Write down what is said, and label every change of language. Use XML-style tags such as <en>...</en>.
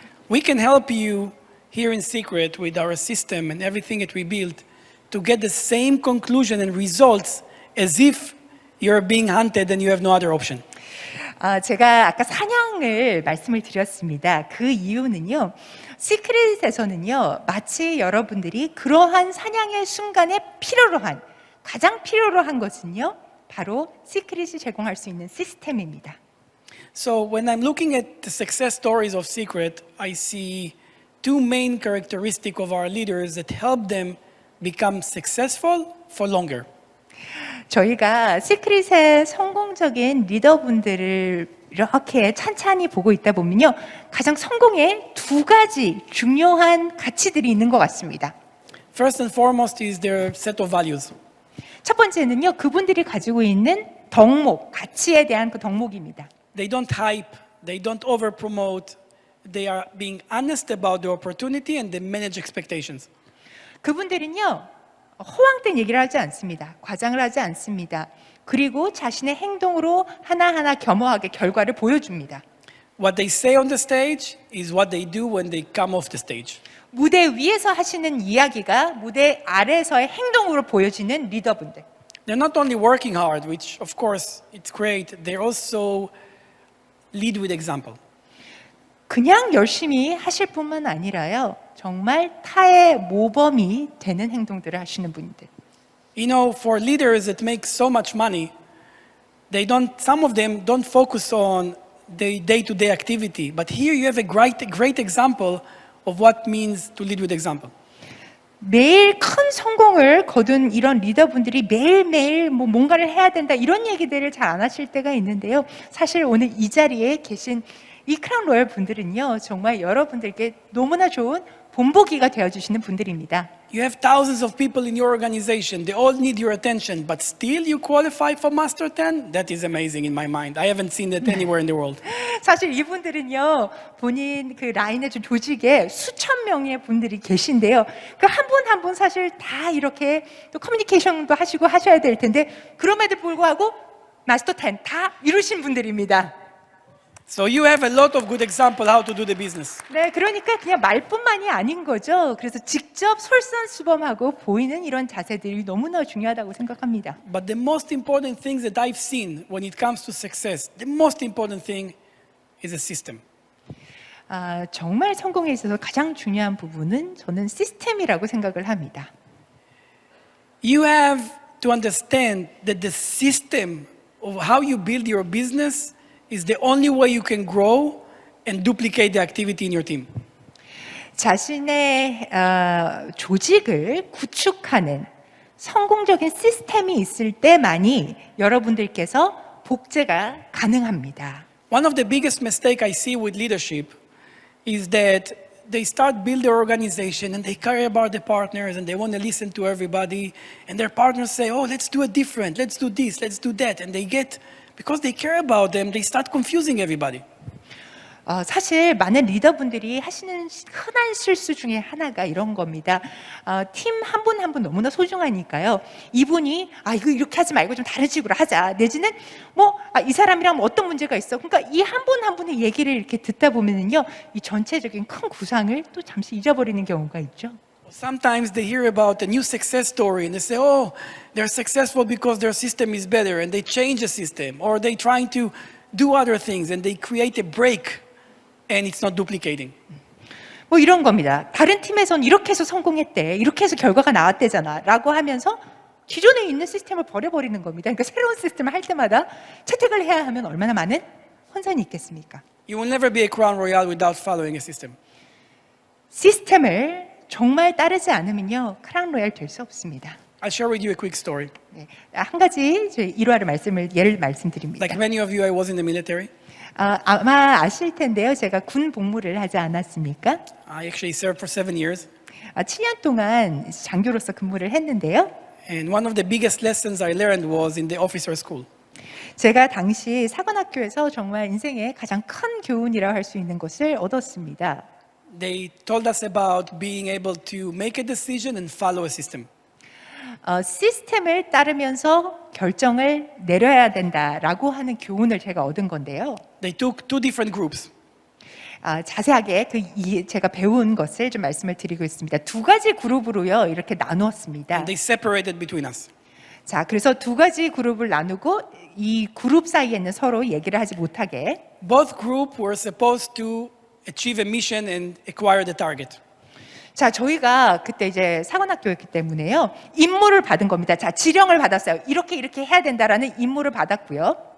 <en>We can help you here in secret with our system and everything that we built to get the same conclusion and results as if you're being hunted and you have no other option.</en> <ko>제가 아까 사냥을 말씀을 드렸습니다. 그 이유는요, 시크릿에서는요, 마치 여러분들이 그러한 사냥의 순간에 가장 필요로 한 것은요, 바로 시크릿이 제공할 수 있는 시스템입니다.</ko> <en>So when I'm looking at the success stories of Secret, I see two main characteristics of our leaders that help them become successful for longer.</en> <ko>저희가 시크릿의 성공적인 리더분들을 이렇게 찬찬히 보고 있다 보면요, 가장 성공의 두 가지 중요한 가치들이 있는 것 같습니다.</ko> <en>First and foremost is their set of values.</en> <ko>첫 번째는요, 그분들이 가지고 있는 덕목, 가치에 대한 그 덕목입니다.</ko> <en>They don't hype, they don't over-promote, they are being honest about the opportunity and they manage expectations.</en> <ko>그분들은요, 허황된 얘기를 하지 않습니다. 과장을 하지 않습니다. 그리고 자신의 행동으로 하나하나 겸허하게 결과를 보여줍니다.</ko> <en>What they say on the stage is what they do when they come off the stage.</en> <ko>무대 위에서 하시는 이야기가 무대 아래서의 행동으로 보여지는 리더분들.</ko> <en>They're not only working hard, which of course it's great, they also lead with example.</en> <ko>그냥 열심히 하실 뿐만 아니라요, 정말 타의 모범이 되는 행동들을 하시는 분들.</ko> <en>You know, for leaders that make so much money, some of them don't focus on the day-to-day activity. But here you have a great example of what means to lead with example.</en> <ko>매일 큰 성공을 거둔 이런 리더분들이 매일매일 뭐 뭔가를 해야 된다 이런 얘기들을 잘 안 하실 때가 있는데요. 사실 오늘 이 자리에 계신 이 크라운 로얄 분들은요, 정말 여러분들께 너무나 좋은 본보기가 되어주시는 분들입니다.</ko> <en>You have thousands of people in your organization. They all need your attention, but still you qualify for Master 10? That is amazing in my mind. I haven't seen that anywhere in the world.</en> <ko>사실 이분들은요, 본인 그 라인의 조직에 수천 명의 분들이 계신데요. 그 한 분 한 분 사실 다 이렇게 또 커뮤니케이션도 하시고 하셔야 될 텐데, 그럼에도 불구하고 마스터 10 다 이루신 분들입니다.</ko> <en>So you have a lot of good example how to do the business.</en> <ko>네, 그러니까 그냥 말뿐만이 아닌 거죠. 그래서 직접 솔선수범하고 보이는 이런 자세들이 너무나 중요하다고 생각합니다.</ko> <en>But the most important things that I've seen when it comes to success, the most important thing is a system.</en> <ko>정말 성공에 있어서 가장 중요한 부분은 저는 시스템이라고 생각을 합니다.</ko> <en>You have to understand that the system of how you build your business is the only way you can grow and duplicate the activity in your team.</en> <ko>자신의 조직을 구축하는 성공적인 시스템이 있을 때만이 여러분들께서 복제가 가능합니다.</ko> <en>One of the biggest mistake I see with leadership is that they start build their organization and they care about the partners and they want to listen to everybody and their partners say, oh, let's do it different, let's do this, let's do that. And they get, because they care about them, they start confusing everybody.</en> <ko>사실 많은 리더분들이 하시는 흔한 실수 중에 하나가 이런 겁니다. 팀 한 분 한 분 너무나 소중하니까요. 이분이 이거 이렇게 하지 말고 좀 다른 식으로 하자. 내지는 이 사람이랑 어떤 문제가 있어. 그러니까 이 한 분 한 분의 얘기를 이렇게 듣다 보면은요, 이 전체적인 큰 구상을 또 잠시 잊어버리는 경우가 있죠.</ko> <en>Sometimes they hear about a new success story and they say, oh, they're successful because their system is better and they change the system or they trying to do other things and they create a break and it's not duplicating.</en> <ko>이런 겁니다. 다른 팀에선 이렇게 해서 성공했대. 이렇게 해서 결과가 나왔대잖아. 라고 하면서 기존에 있는 시스템을 버려버리는 겁니다. 그러니까 새로운 시스템을 할 때마다 채택을 해야 하면 얼마나 많은 혼선이 있겠습니까?</ko> <en>You will never be a Crown Royal without following a system.</en> <ko>시스템을 정말 따르지 않으면요, 크라운 로얄 될 수 없습니다.</ko> <en>I'll share with you a quick story.</en> <ko>네, 한 가지 일화를 예를 말씀드립니다.</ko> <en>Like many of you, I was in the military.</en> <ko>아마 아실 텐데요, 제가 군 복무를 하지 않았습니까?</ko> <en>I actually served for 7 years.</en> <ko>7년 동안 장교로서 근무를 했는데요.</ko> <en>And one of the biggest lessons I learned was in the officer school.</en> <ko>제가 당시 사관학교에서 정말 인생의 가장 큰 교훈이라고 할 수 있는 것을 얻었습니다.</ko> <en>They told us about being able to make a decision and follow a system.</en> <ko>시스템을 따르면서 결정을 내려야 된다라고 하는 교훈을 제가 얻은 건데요.</ko> <en>They took 2 different groups.</en> <ko>자세하게 제가 배운 것을 좀 말씀을 드리고 있습니다. 2가지 그룹으로요, 이렇게 나누었습니다.</ko> <en>And they separated between us.</en> <ko>자, 그래서 2가지 그룹을 나누고 이 그룹 사이에는 서로 얘기를 하지 못하게.</ko> <en>Both groups were supposed to achieve a mission and acquire the target.</en> <ko>자, 저희가 그때 이제 사관학교였기 때문에요, 임무를 받은 겁니다. 자, 지령을 받았어요. 이렇게 해야 된다라는 임무를 받았고요.</ko>